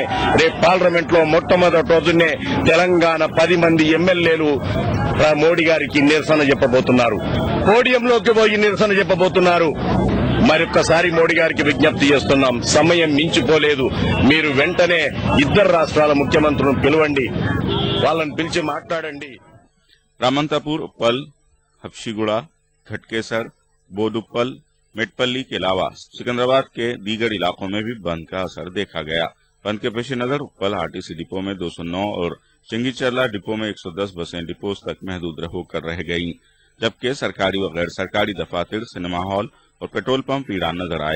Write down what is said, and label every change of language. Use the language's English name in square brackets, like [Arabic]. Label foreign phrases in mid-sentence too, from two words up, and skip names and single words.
[Telugu] రేపు పార్లమెంట్ లో మొట్టమొదటి రోజునే తెలంగాణ 10 మంది ఎమ్మెల్యేలు మోడీ గారికి నిరసన చెప్పబోతున్నారు, పోడియంలోకి పోయి నిరసన చెప్పబోతున్నారు। మరొక్కసారి మోడీ గారికి విజ్ఞప్తి చేస్తున్నాం, సమయం మించిపోలేదు, మీరు వెంటనే 2 రాష్ట్రాల ముఖ్యమంత్రులను పిలవండి, వాళ్ళని పిలిచి మాట్లాడండి। [Urdu] رامنتاپور، اپل، حفشی گوڑا، گھٹکیسر، بوڈوپل، میٹپلی کے علاوہ سکندرآباد کے دیگر علاقوں میں بھی بند کا اثر دیکھا گیا. بند کے پیش نظر اپل آر ٹی سی ڈپو میں 209 اور چنگی چرلا ڈپو میں 110 بسیں ڈپوز تک محدود ہو کر رہ گئیں، جبکہ سرکاری و غیر سرکاری دفاتر, [English] cinema hall [Urdu] اور [English] petrol pump [Urdu] ویران نظر آئے.